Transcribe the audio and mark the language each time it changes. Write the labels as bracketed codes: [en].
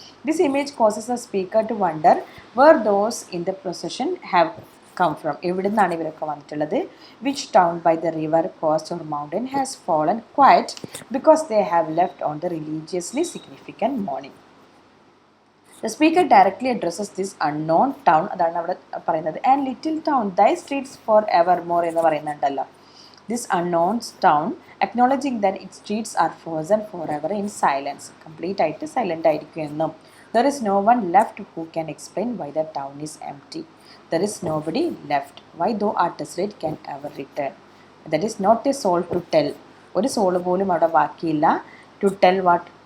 [en] This image causes a speaker to wonder where those in the procession have come from. [ml] എവിടെ നിന്നാണ് ഇവരൊക്കെ വന്നിട്ടുള്ളത്? [en] Which town by the river, coast or mountain has fallen quiet because they have left on the religiously significant morning. The speaker directly addresses this unknown town, [ml] അതാണ് അവിടെ പറയുന്നത്. [en] and little town, thy streets for evermore [ml] എന്ന് പറയുന്നുണ്ടല്ലോ. [en] This unknown town, acknowledging that its streets are frozen forever in silence, [ml] complete ആയിട്ട് silent ആയിരിക്കും എന്നും. [en] There is no one left who can explain why the town is empty. There is nobody left. Why thou art desolate can ever return. That is not a soul to tell. [ml] ഒരു soul പോലും അവിടെ ബാക്കിയില്ല. [en] To tell what?